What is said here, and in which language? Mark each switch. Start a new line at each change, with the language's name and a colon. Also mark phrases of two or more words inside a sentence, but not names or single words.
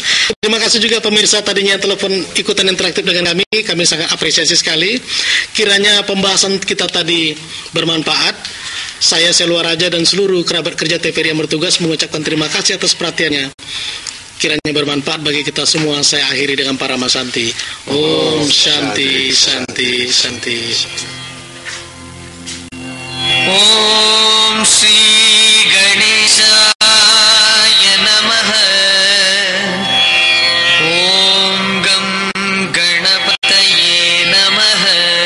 Indonesian: Terima kasih juga pemirsa tadinya telepon ikutan interaktif dengan kami sangat apresiasi sekali. Kiranya pembahasan kita tadi bermanfaat. Saya Selwa Raja dan seluruh kerabat kerja TVRI yang bertugas mengucapkan terima kasih atas perhatiannya. Kiranya bermanfaat bagi kita semua. Saya akhiri dengan para masanti.
Sanskrit: Om Shanti Shanti Shanti. Om Sri Ganeshaya Namaha. Om Gam Ganapataye Namaha.